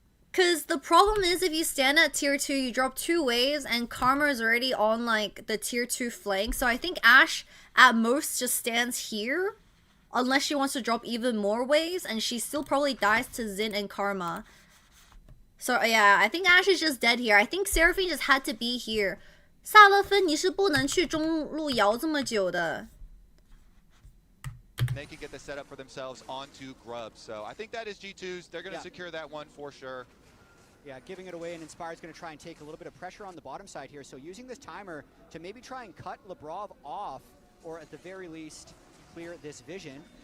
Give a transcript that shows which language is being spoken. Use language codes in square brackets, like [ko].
[en] Because the problem is if you stand at tier 2, you drop 2 waves and Karma is already on like the tier 2 flank. So I think Ashe at most just stands here. Unless she wants to drop even more waves, and she still probably dies to Xin and Karma. So yeah, I think Ashe is just dead here. I think Seraphine just had to be here. [zh] 萨勒芬你是不能去中路摇这么久的。 [en] They can get the setup for themselves onto Grub. So I think that is G2's. They're going to secure that one for sure. Yeah, giving it away, and Inspired's going to try and take a little bit of pressure on the bottom side here. So using this timer to maybe try and cut Lebrov off, or at the very least, clear this vision.